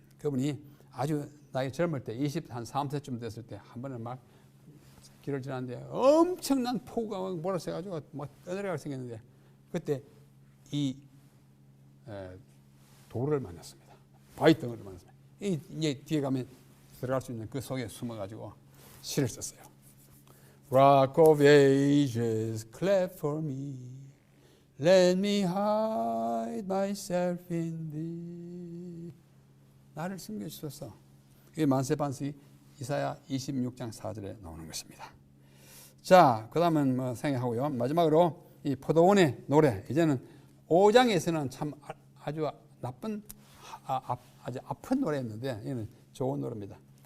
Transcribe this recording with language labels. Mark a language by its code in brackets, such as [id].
[ko] 그분이 아주 나이 젊을 때 23세쯤 됐을 때 한 번은 막 길을 지났는데 엄청난 폭우가 몰아쳐가지고 막 떠내려갈 생겼는데 그때 이 돌을 만났습니다. 바위 덩어리를 만났습니다. 이제 뒤에 가면 들어갈 수 있는 그 속에 숨어가지고 시를 썼어요. [en] Rock of ages, clap for me. Let me hide myself in thee. [ko] 나를 숨겨주소서. 이게 만세 반석이 이사야 26장 4절에 나오는 것입니다. 자, 그 다음은 생각하고요. 마지막으로 이 포도원의 노래. 이제는 5장에서는 참 아주 나쁜, 아주 아픈 노래였는데, 이는 좋은 노래입니다.